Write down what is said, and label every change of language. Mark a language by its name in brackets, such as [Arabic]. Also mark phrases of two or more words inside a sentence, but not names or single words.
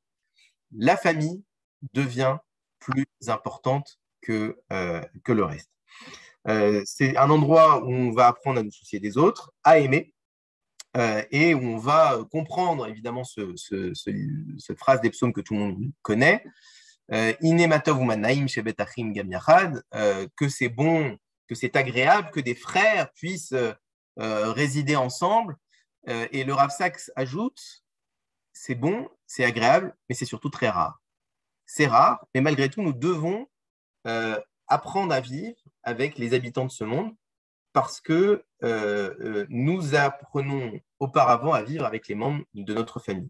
[French] La famille devient plus importante que le reste. C'est un endroit où on va apprendre à nous soucier des autres, à aimer, et où on va comprendre évidemment cette phrase des psaumes que tout le monde connaît, [Hebrew] הנה מה טוב ומה נעים שבת אחים גם יחד, [French] que c'est bon, que c'est agréable que des frères puissent résider ensemble. Et le Rav Sachs ajoute, c'est bon, c'est agréable, mais c'est surtout très rare. C'est rare, mais malgré tout, nous devons apprendre à vivre avec les habitants de ce monde, parce que nous apprenons auparavant à vivre avec les membres de notre famille.